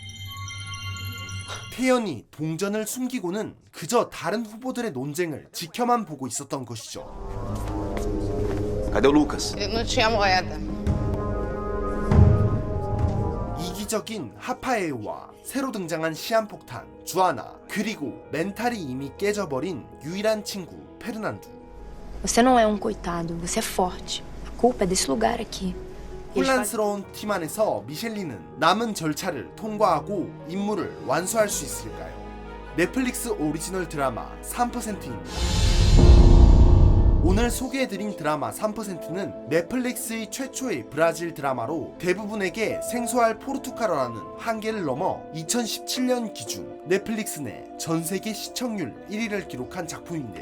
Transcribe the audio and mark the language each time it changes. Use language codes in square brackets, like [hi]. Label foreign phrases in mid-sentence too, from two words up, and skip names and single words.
[ko] 태연이 동전을 숨기고는 그저 다른 후보들의 논쟁을 지켜만 보고 있었던 것이죠. [pt] Cadê o Lucas? Eu não tinha moeda. [ko] 이기적인 하파에우와 새로 등장한 시한폭탄 주하나, 그리고 멘탈이 이미 깨져버린 유일한 친구 페르난두. [pt] Você não é um coitado, você é forte. A culpa é desse lugar aqui. [ko] 혼란스러운 팀 안에서 미셸리는 남은 절차를 통과하고 임무를 완수할 수 있을까요? 넷플릭스 오리지널 드라마 3%입니다. 오늘 소개해드린 드라마 3%는 넷플릭스의 최초의 브라질 드라마로 대부분에게 생소할 포르투갈어라는 한계를 넘어 2017년 기준 넷플릭스 내 전세계 시청률 1위를 기록한 작품인데요.